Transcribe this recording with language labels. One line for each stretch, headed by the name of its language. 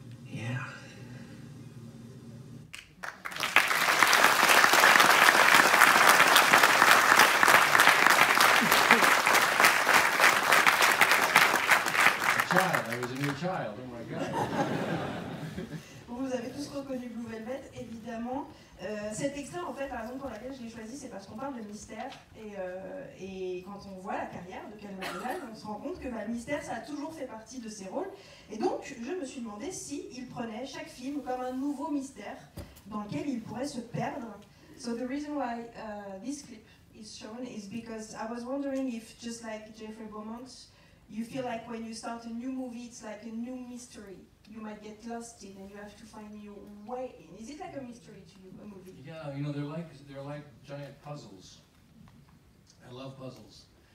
English: Yeah. I was a new child, oh my God.
French: Vous avez tous reconnu Blue Velvet, évidemment. Cet extrait, en fait, la raison pour laquelle je l'ai choisi, c'est parce qu'on parle de mystère. Et quand on voit la carrière de Ken McDonald, on se rend compte que le mystère, ça a toujours fait partie de ses rôles. Et donc, je me suis demandé s'il prenait chaque film comme un nouveau mystère dans lequel il pourrait se perdre.
English: So the reason why this clip is shown is because I was wondering if, just like Jeffrey Beaumont, you feel like when you start a new movie, it's like a new mystery. You might get lost in, and you have to find your way in. Is it like a mystery to you, a movie? Yeah, you know, they're like giant puzzles. I love puzzles.